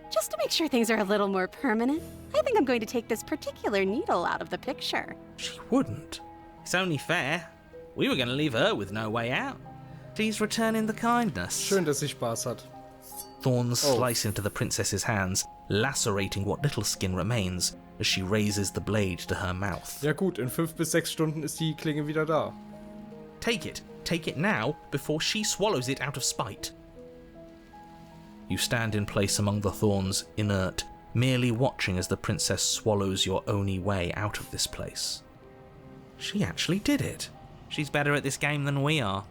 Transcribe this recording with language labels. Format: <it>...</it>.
<en>just to make sure things are a little more permanent, I think I'm going to take this particular needle out of the picture. She wouldn't. It's only fair. We were going to leave her with no way out. Please return in the kindness.</en> <de>Schön, dass sie Spaß hat.</de> <en>Thorns slice into the princess's hands, lacerating what little skin remains as she raises the blade to her mouth.</en> <de>Ja gut, in 5 bis 6 Stunden ist die Klinge wieder da.</de> <en>Take it. Take it now, before she swallows it out of spite. You stand in place among the thorns, inert, merely watching as the princess swallows your only way out of this place. She actually did it. She's better at this game than we are.</en>